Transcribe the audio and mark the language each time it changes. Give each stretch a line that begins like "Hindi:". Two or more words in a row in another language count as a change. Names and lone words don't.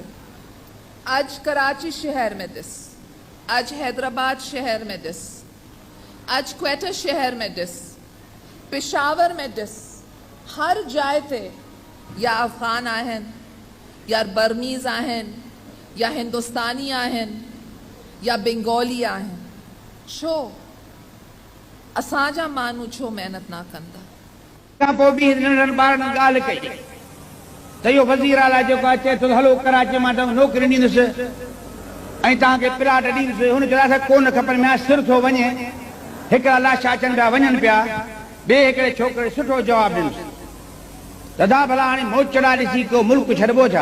Sindhi: اج کراچی شہر میں دس، اج حیدرآباد شہر میں دس، اج کوئٹہ شہر میں دس، پشاور میں دس، ہر جائے تے یا افغان آہن یا برمیز آہن یا ہندوستانی آہن یا بنگالی آہن. چھو اساجا مانو چھو محنت نہ کندا؟ پو بھی ننढनि ॿारनि ॻाल्हि कई त इहो वज़ीर आला जेको अचे थो हलो कराची मां तव्हां नौकरी ॾींदुसि ऐं तव्हांखे प्लाट ॾींदुसि. हुन चयो असांखे कोन खपनि, मैं सिर थो वञे. हिकिड़ा लाशा अचनि पिया, वञनि पिया. ॿिए हिकिड़े छोकिरे सुठो जवाबु ॾिनुसि, दादा भला हाणे मोचड़ा ॾिसी को मुल्क छॾिबो छा?